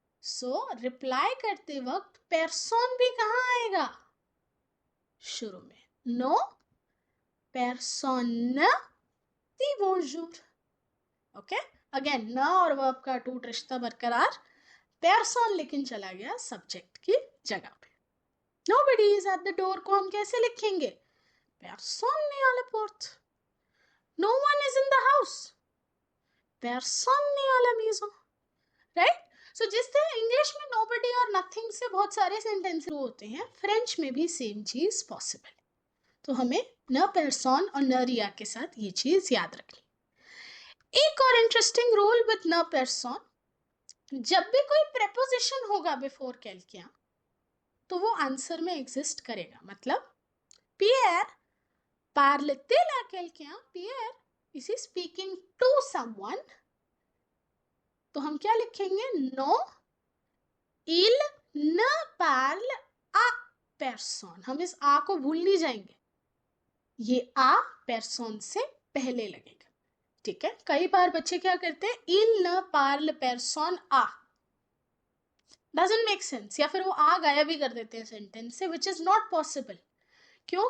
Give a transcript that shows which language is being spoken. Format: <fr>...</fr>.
<hi>सो reply करते वक्त person भी कहाँ आएगा? शुरू में. नो पर्सन दी bonjour. ओके, अगेन न और वर्ब का टूट रिश्ता बरकरार. पर्सन लेकिन चला गया सब्जेक्ट की जगह पे.</hi> <en>Nobody is at the door</en> <hi>को हम कैसे लिखेंगे?</hi> <fr>Personne n'est à la porte.</fr> <en>No one is in the house.</en> <fr>Personne n'est à la maison.</fr> <en>Right?</en> <hi>So जिस तरह इंग्लिश में nobody और nothing से बहुत सारे सेंटेंस होते हैं, फ्रेंच में भी सेम चीज पॉसिबल है. तो हमें न पर्सन और न रिया के साथ ये चीज याद रखनी. एक और इंटरेस्टिंग रूल विद न पर्सन, जब भी कोई प्रेपोजिशन होगा बिफोर quelqu'un तो वो आंसर में एग्जिस्ट करेगा.</hi> <fr>मतलब Pierre parle-t-il à quelqu'un?</fr> <en>Pierre is he speaking to someone?</en> <hi>तो हम क्या लिखेंगे?</hi> <fr>नो, il ne parle à personne.</fr> <hi>हम इस आ को भूल नहीं जाएंगे. ये आ पर्सन से पहले लगेगा. ठीक है, कई बार बच्चे क्या करते हैं?</hi> <fr>il ne parle personne à.</fr> <hi>Doesn't make sense, या फिर वो आ गायब भी कर देते हैं सेंटेंस से, विच इज नॉट पॉसिबल। क्यों?</hi>